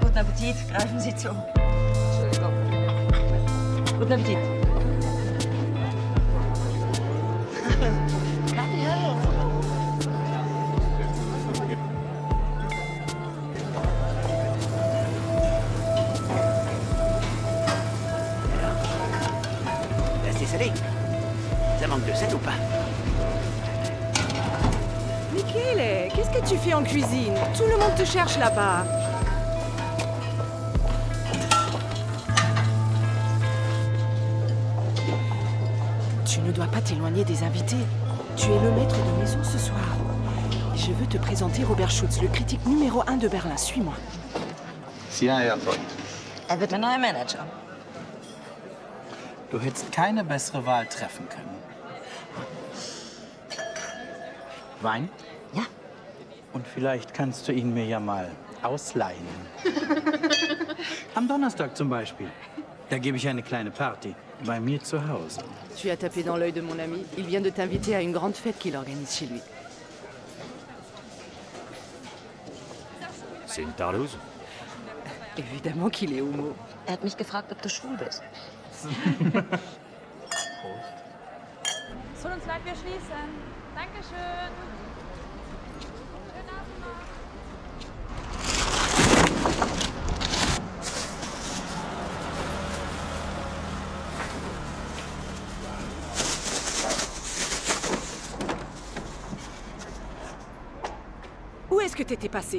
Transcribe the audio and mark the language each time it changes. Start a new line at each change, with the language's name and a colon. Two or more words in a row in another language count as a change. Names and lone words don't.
German: Guten Appetit. Greifen Sie zu. Entschuldigung. Guten Appetit. Kaffee, hallo.
French: C'est salé. Ça manque de sel ou pas? Michele, qu'est-ce que tu fais en cuisine? Tout le monde te cherche là-bas. Tu ne dois pas t'éloigner des invités. Tu es le maître de maison ce soir. Je veux te présenter Robert Schutz, le critique numéro 1 de Berlin. Suis-moi. Sina Erfurt.
German: Wird der neue Manager. Du hättest keine bessere Wahl treffen können. Wein? Ja. Und vielleicht kannst du ihn mir ja mal ausleihen. Am Donnerstag zum Beispiel. Da gebe ich eine kleine Party. Bei mir zu Hause.
French: Tu as tapé dans l'œil de mon ami. Il vient de t'inviter à une grande fête qu'il organise chez lui. C'est une tarlouse? Évidemment qu'il est homo.
German: Hat mich gefragt, ob du schwul bist. Es tut uns leid, wir schließen. Dankeschön. Schönen Abend noch.
French: Où est-ce que t'étais passé?